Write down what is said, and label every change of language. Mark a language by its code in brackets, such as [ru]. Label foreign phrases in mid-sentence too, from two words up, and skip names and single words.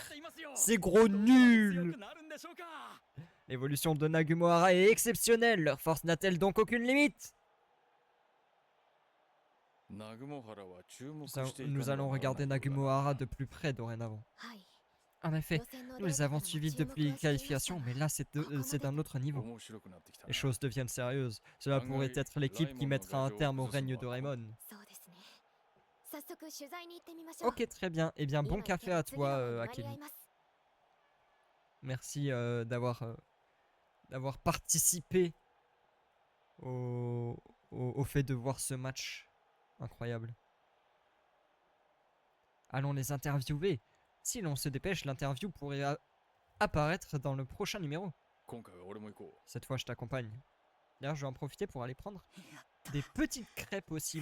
[fr] Ces gros nuls. L'évolution de Nagumohara est exceptionnelle. Leur force n'a-t-elle donc aucune limite? Nous allons regarder Nagumohara de plus près dorénavant. [ja] はい [fr] En effet, [ja] 予選の [fr] nous les [ja] データ [fr] avons [ja] でも [fr] suivis [ja] 注目 [fr] depuis les [ja] はしていました [fr] qualifications, mais [ja] が [fr] là c'est d'un autre niveau. [ja] 面白くなってきたな [fr] Les choses deviennent sérieuses. Cela pourrait être l'équipe qui mettra un terme au règne de Raymond. [ja] そうですね早速取材に行ってみましょう [fr] Ok, très bien. Eh bien, [ja] 今 [fr] bon [ja] 行け [fr] café [ja] ば [fr] à [ja] 次 [fr] toi, [ja] の方に割り合 [fr] Akemi. [ja] います [fr] Merci d'avoir participé au fait de voir ce match. Incroyable. Allons les interviewer. Si l'on se dépêche, l'interview pourrait apparaître dans le prochain numéro. [ja] 今回は俺も行こ [fr] Cette fois, je t'accompagne. D'ailleurs, je vais en profiter pour aller prendre des petites crêpes aussi.